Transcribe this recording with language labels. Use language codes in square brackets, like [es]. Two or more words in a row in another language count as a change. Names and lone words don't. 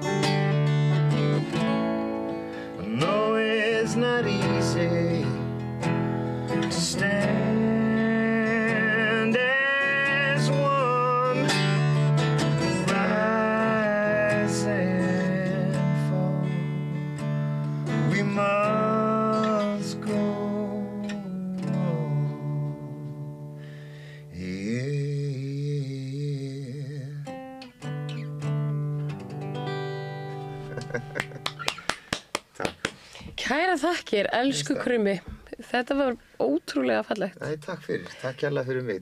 [en] I know it's not easy to stand as one, rise and fall. We must go on. [is] Kæra þakkir, elsku Krummi. Þetta var ótrúlega fallegt. Nei, takk fyrir. Takk kærlega fyrir mig.